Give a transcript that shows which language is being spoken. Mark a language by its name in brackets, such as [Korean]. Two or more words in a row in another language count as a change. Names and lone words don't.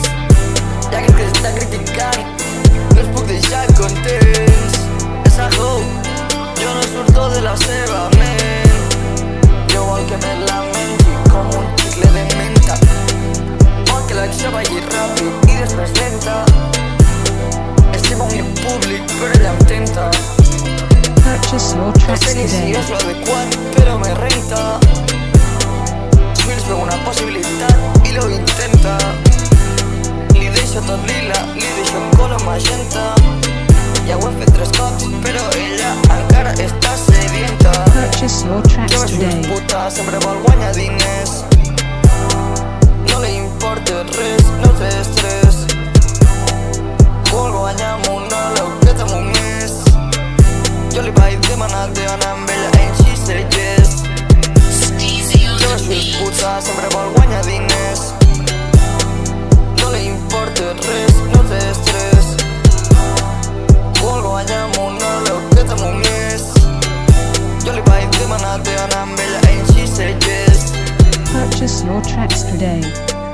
[Catalan] I aquest que està criticant no els puc deixar contents. Esa hoe, jo no surto de la seva ment. Jo vol que me la mengi com un xicle de menta. Vol que l'acció vagi ràpid i després lenta. Estima un públic però ella em tenta. [English] Purchase your [Catalan] No [English] tracks [Catalan] sé ni si [English] today. [Catalan] és l'adequat però me renta. Swills veu una possibilitat i lo intenta. Li deixo tot lila, li deixo color magenta. Ja ho he fet 3 cops però ella encara està sedienta. [English] Purchase your tracks [Catalan] Jo veig [English] today. [Catalan] uns putas, sempre vol guanyar diners. No li importa res, no té estrès. Vol guanyar amb una loqueta amb un mes. Jo li vaig demanar d'anar amb ella [English] and she said yes. [Catalan] Jo veig uns putas, sempre vol guanyar diners. No li importa res, no té estrès. Vol guanyar amb una loqueta amb un mes. Jo li vaig demanar d'anar amb ella [English] and she said yes. Purchase your tracks today.